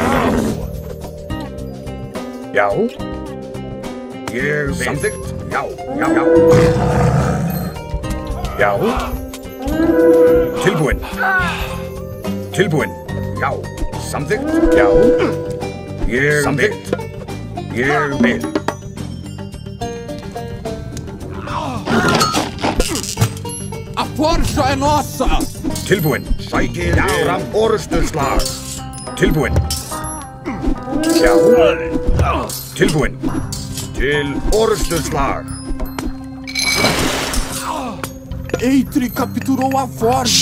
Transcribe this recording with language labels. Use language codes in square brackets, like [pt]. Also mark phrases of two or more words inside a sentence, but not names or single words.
[is] Já. Ég vil. Samþykkt. Já. Já. Já. Já. Tilbúin. Tilbúin. Já. Samþykkt. Já. Ég samþykkt. Ég vil. [pt] A forja é nossa! [is] Tilbúin. Sækið fram orrustuslag. Tilbúin. Já. Tilbúin. Til orrustuslag. [pt] Eitri capturou a forja.